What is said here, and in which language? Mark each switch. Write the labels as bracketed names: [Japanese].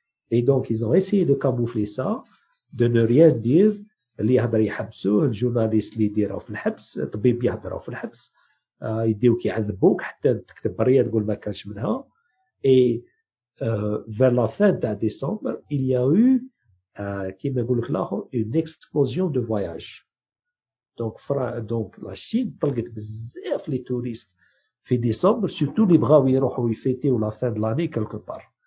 [French] Et donc ils ont essayé de camoufler ça, de ne rien dire. [Arabic] اللي يهضر يحبسوه، الجورناليست اللي يديروا في الحبس، الطبيب يهضروا في الحبس، يديوك يعذبوك حتى تكتب بريه تقول ما كانش منها. [French] Et vers la fin de décembre, il y a eu [Arabic] كيما يقول لك الاخر [French] une explosion de voyage. Donc la Chine [Arabic] طلقت بزاف [French] les touristes في décembre, surtout [Arabic] اللي بغاو يروحوا يفيتيو [French] la fin de l'année quelque part.